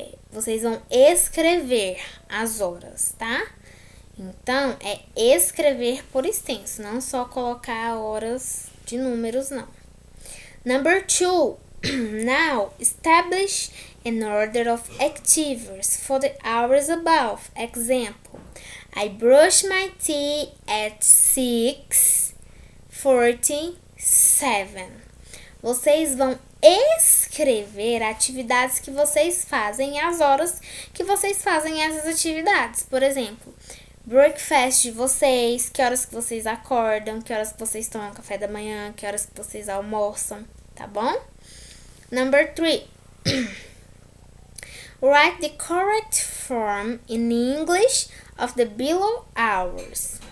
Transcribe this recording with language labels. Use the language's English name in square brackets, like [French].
[Portuguese] Vocês vão escrever as horas, tá? Então, é escrever por extenso, não só colocar horas de números, não. Number 2. [English] Now, establish an order of activities for the hours above. Example, I brush my teeth at 6:47. [Portuguese] Vocês vão escrever atividades que vocês fazem e as horas que vocês fazem essas atividades. Por exemplo, breakfast de vocês, que horas que vocês acordam, que horas que vocês tomam café da manhã, que horas que vocês almoçam, tá bom? [English] Number 3. Write the correct form in English of the below hours.